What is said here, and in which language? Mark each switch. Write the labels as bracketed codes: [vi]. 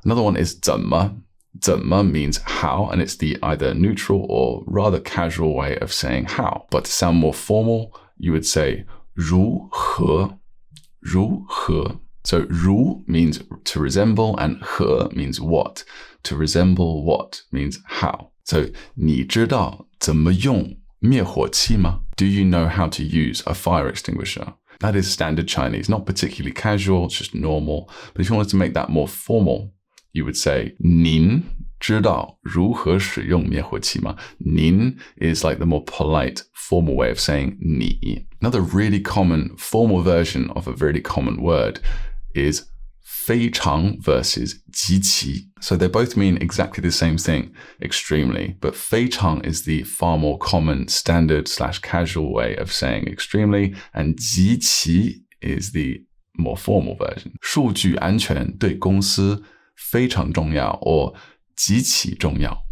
[en] Another one is 怎么. 怎么 means how, and it's the either neutral or rather casual way of saying how. But to sound more formal, you would say 如何. [zh] 如何. [en] So 如 means to resemble and 何 means what. To resemble what means how. [zh] So 你知道怎么用灭火器吗? [en] Do you know how to use a fire extinguisher? That is standard Chinese, not particularly casual, just normal. But if you wanted to make that more formal, you would say [zh] 您知道如何使用灭火器吗? [en] 您 is like the more polite, formal way of saying 你. Another really common formal version of a really common word is 非常 versus 极其. So they both mean exactly the same thing, extremely, but 非常 is the far more common standard / casual way of saying extremely, and 极其 is the more formal version. [zh] 数据安全对公司非常重要 or 极其重要.